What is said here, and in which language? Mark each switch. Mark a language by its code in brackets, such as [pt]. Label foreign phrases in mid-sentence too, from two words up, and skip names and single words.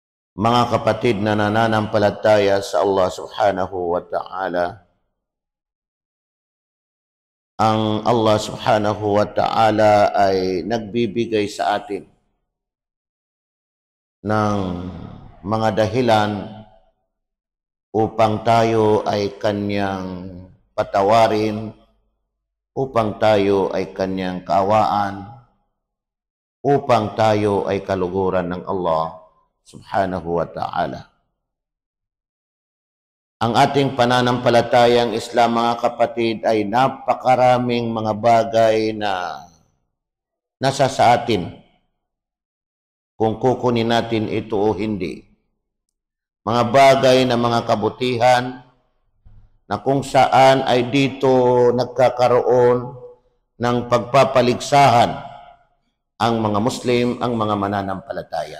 [tl] Mga kapatid na nananampalataya sa [ar] الله سبحانه وتعالى, [tl] ang [ar] الله سبحانه وتعالى [tl] ay nagbibigay sa atin ng mga dahilan upang tayo ay kanyang patawarin, upang tayo ay kanyang kaawaan, upang tayo ay kaluguran ng [ar] الله سبحانه وتعالى. [tl] Ang ating pananampalatayang Islam, mga kapatid, ay napakaraming mga bagay na nasa sa atin kung kukunin natin ito o hindi. Mga bagay na mga kabutihan na kung saan ay dito nagkakaroon ng pagpapaligsahan ang mga Muslim, ang mga mananampalataya.